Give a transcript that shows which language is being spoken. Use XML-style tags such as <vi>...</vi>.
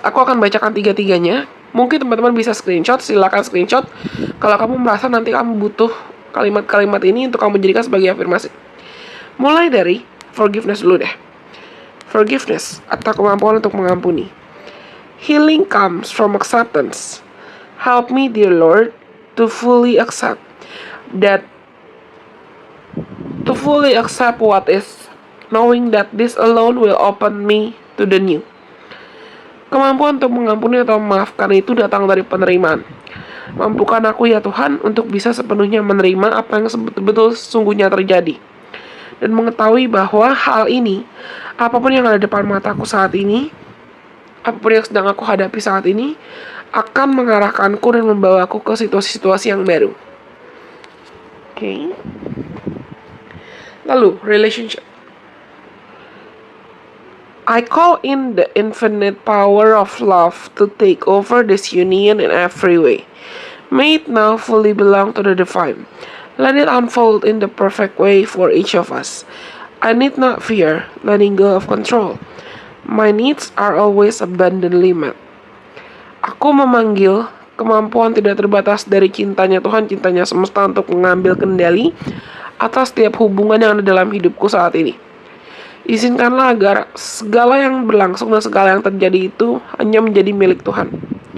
<id>Aku akan bacakan tiga-tiganya. Mungkin teman-teman bisa screenshot, silakan screenshot. Kalau kamu merasa nanti kamu butuh kalimat-kalimat ini untuk kamu jadikan sebagai afirmasi. Mulai dari forgiveness dulu deh. Forgiveness atau kemampuan untuk mengampuni.</id> <en>Healing comes from acceptance. Help me, dear Lord, to fully accept what is, knowing that this alone will open me to the new.</en> <id>Kemampuan untuk mengampuni atau memaafkan itu datang dari penerimaan. Mampukan aku ya Tuhan untuk bisa sepenuhnya menerima apa yang betul-betul sesungguhnya terjadi. Dan mengetahui bahwa hal ini, apapun yang ada di depan mataku saat ini, apapun yang sedang aku hadapi saat ini, akan mengarahkanku dan membawaku ke situasi-situasi yang baru. Oke. Lalu, relationship.</id> <en>I call in the infinite power of love to take over this union in every way. May it now fully belong to the divine. Let it unfold in the perfect way for each of us. I need not fear letting go of control. My needs are always abundantly met.</en> <id>Aku memanggil kemampuan tidak terbatas dari cintanya Tuhan, cintanya semesta untuk mengambil kendali atas setiap hubungan yang ada dalam hidupku saat ini. Izinkanlah agar segala yang berlangsung dan segala yang terjadi itu hanya menjadi milik Tuhan.</id>